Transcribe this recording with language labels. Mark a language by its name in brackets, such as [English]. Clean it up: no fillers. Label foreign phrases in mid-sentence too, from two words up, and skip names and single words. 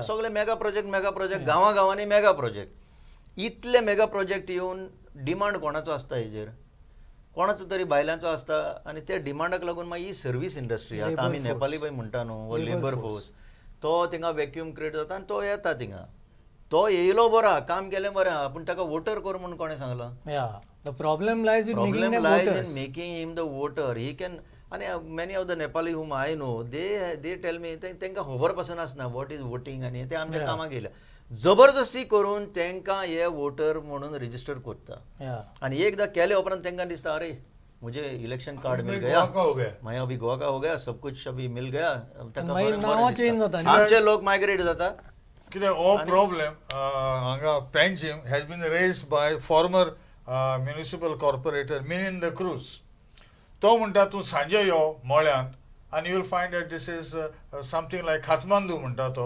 [Konkani] सगळे [English] mega project [Konkani] गांवांनी [English] mega project. [Konkani] इतले [English] mega project [Konkani] येवन डिमांड कोणाचो आसता हेजेर, कोणाचो तरी बायलांचो आसता. आनी त्या डिमांडाक लागून मागीर ही [English] service industry, [Konkani] आतां आमी नेपाली पळय म्हणटा न्हू, वो [English] labour force, [Konkani] तो थिंगा [English] vacuum create [Konkani] जाता आनी तो येता थिंगा. तो येयलो बरो आहा, काम केलें बरें आहा, पूण ताका वोटर कर म्हणून कोणें सांगलां? [English] Yeah, the problem lies in making Problem them lies voters. in making him the voter. He can, and many of the Nepali whom I know, they tell me [Konkani] तांकां खबर पासून आसना [English] what is voting [Konkani] आनी ते आमच्या कामाक गेल्या. जबरदस्ती करून तांकां हे वोटर म्हणून रजिस्टर करता. [English] Yeah. [Konkani] आनी एकदां केले उपरांत तांकां दिसता [Hindi] अरे मुझे इलेक्शन कार्ड मिल गया, मैं अभी गोवा का हो गया, सब कुछ अभी मिल गया. [Konkani] मागीर नांवां change जाता न्ही? आमचे लोक मायग्रेट जाता कित्याक हो प्रॉब्लेम हांगा पेंजीम [English] has been raised by former municipal corporator Milind Cruz. [Konkani] तो म्हणटा तूं सांजे यो मळ्यांत आनी [English] you'll find that this is something like [Konkani] खातमांदू म्हणटा तो.